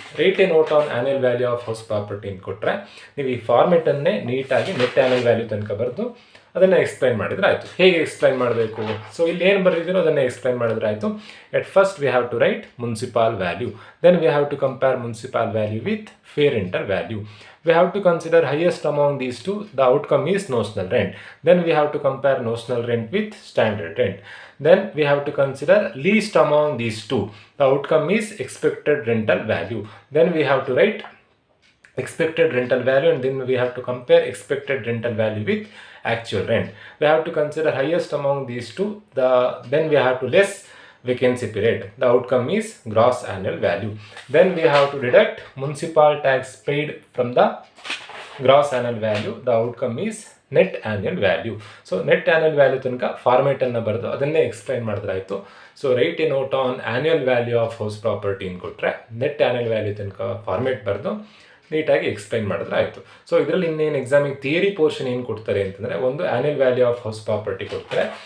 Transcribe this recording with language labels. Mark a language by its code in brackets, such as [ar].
[en] write a note on annual value of house property [kn] ಅಂತ ಕೊಟ್ಟರೆ ನೀವು ಈ ಫಾರ್ಮೆಟನ್ನೇ ನೀಟಾಗಿ ನೆಟ್ ಆ್ಯನ್ಯುಯಲ್ ವ್ಯಾಲ್ಯೂ ತನಕ ಬರೆದು ಅದನ್ನು ಎಕ್ಸ್ಪ್ಲೈನ್ ಮಾಡಿದ್ರೆ ಆಯಿತು. ಹೇಗೆ ಎಕ್ಸ್ಪ್ಲೈನ್ ಮಾಡಬೇಕು? ಸೊ ಇಲ್ಲಿ ಏನು ಬರೆದಿರೋ ಅದನ್ನೇ ಎಕ್ಸ್ಪ್ಲೈನ್ ಮಾಡಿದ್ರೆ ಆಯಿತು. [en] At first we have to write municipal value, then we have to compare municipal value with fair rental value. We have to consider highest among these two. The outcome is notional rent. Then we have to compare notional rent with standard rent. Then we have to consider least among these two. The outcome is expected rental value. Then we have to write expected rental value, and then we have to compare expected rental value with actual rent. We have to consider highest among these two. Then we have to less vacancy period. The outcome is gross annual value. Then we have to deduct municipal tax paid from the gross annual value. The outcome is net annual value. So net annual value [kn] ತನಕ format ಅನ್ನು ಬರೆದು ಅದನ್ನೇ explain ಮಾಡಿದ್ರೆ ಆಯಿತು. So [en] write a note on annual value of house property [kn] ಅಂತ ಕೊಟ್ಟರೆ net annual value ತನಕ format ಬರೆದು ನೀಟಾಗಿ ಎಕ್ಸ್ಪ್ಲೈನ್ ಮಾಡಿದ್ರೆ ಆಯಿತು. ಸೊ ಇದರಲ್ಲಿ ಇನ್ನೇನು ಎಕ್ಸಾಮಿಗೆ ಥಿಯರಿ ಪೋರ್ಷನ್ ಏನು ಕೊಡ್ತಾರೆ ಅಂತಂದರೆ, ಒಂದು annual value of house property ಕೊಡ್ತಾರೆ.